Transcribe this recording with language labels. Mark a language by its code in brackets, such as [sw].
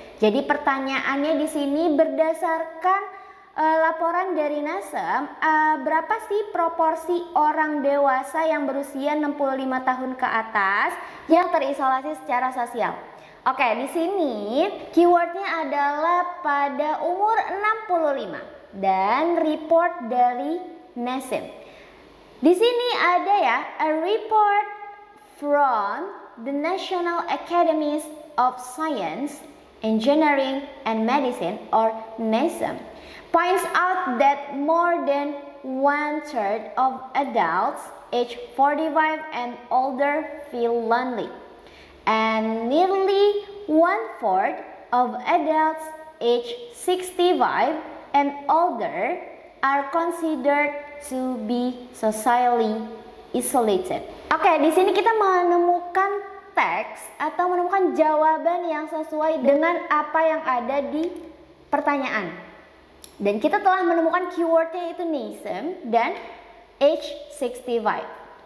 [id] Jadi pertanyaannya di sini berdasarkan laporan dari NASM, berapa sih proporsi orang dewasa yang berusia 65 tahun ke atas yang terisolasi secara sosial? Oke, di sini keywordnya adalah pada umur 65 dan report dari NASM. Di sini ada ya, [en] a report from the National Academies of Science, Engineering and Medicine or NASM points out that more than 1/3 of adults age 45 and older feel lonely. And nearly 1/4 of adults age 65 and older are considered to be socially isolated. [id] Oke, di sini kita menemukan teks atau menemukan jawaban yang sesuai dengan apa yang ada di pertanyaan. Dan kita telah menemukan keywordnya itu NASM dan [en] age 65.